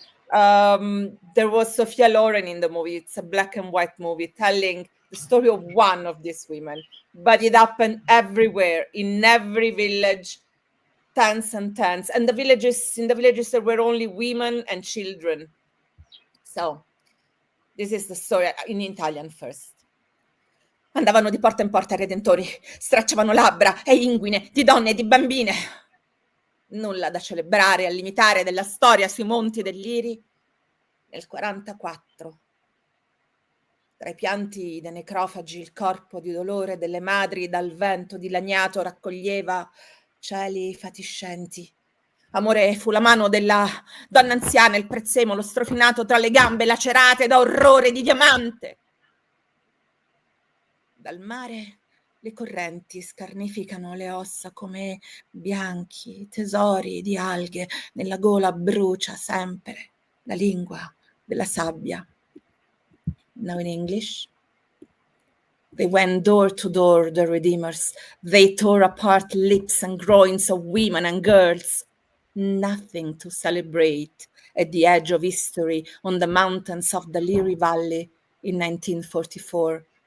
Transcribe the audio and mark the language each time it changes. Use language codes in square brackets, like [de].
[en] There was Sophia Loren in the movie. It's a black and white movie telling the story of one of these women, but it happened everywhere, in every village, tens and tens. And in the villages, there were only women and children. So this is the story in Italian first. [it] Andavano di porta in porta i redentori, stracciavano labbra e inguine di donne e di bambine. Nulla da celebrare al limitare della storia sui monti dell'Iri nel 44. Tra i pianti dei necrofagi il corpo di dolore delle madri dal vento dilaniato raccoglieva cieli fatiscenti. Amore fu la mano della donna anziana, il prezzemolo strofinato tra le gambe lacerate da orrore di diamante. Dal mare le correnti scarnificano le ossa come bianchi tesori di alghe, nella gola brucia sempre la lingua della sabbia. [en] Now in English. They went door to door, the redeemers. They tore apart lips and groins of women and girls. Nothing to celebrate at the edge of history on the mountains of the Liri Valley in 1944.